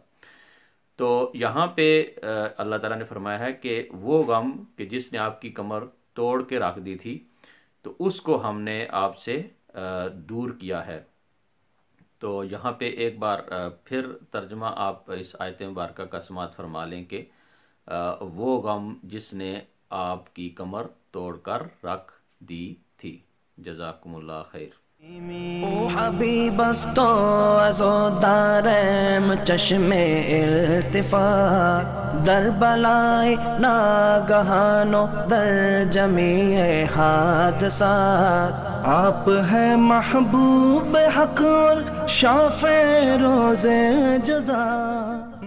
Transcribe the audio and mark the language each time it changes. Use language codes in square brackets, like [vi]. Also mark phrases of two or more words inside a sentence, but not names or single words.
[ur] تو یہاں پہ اللہ تعالیٰ نے فرمایا ہے کہ وہ غم کہ جس نے آپ کی کمر توڑ کے رکھ دی تھی تو اس کو ہم نے آپ سے دور کیا ہے۔ تو یہاں پہ ایک بار پھر ترجمہ آپ اس آیت مبارکہ کا سماعت فرما لیں کہ وہ غم جس نے آپ کی کمر توڑ کر رکھ دی تھی۔ [ar] جزاکم اللہ خیر۔ [fa] او حبیب است و از و دارم چشم التفات، در بلای ناگہان و در جمیع حادثات، [ur] آپ ہے محبوب حق اور شافع روز جزا۔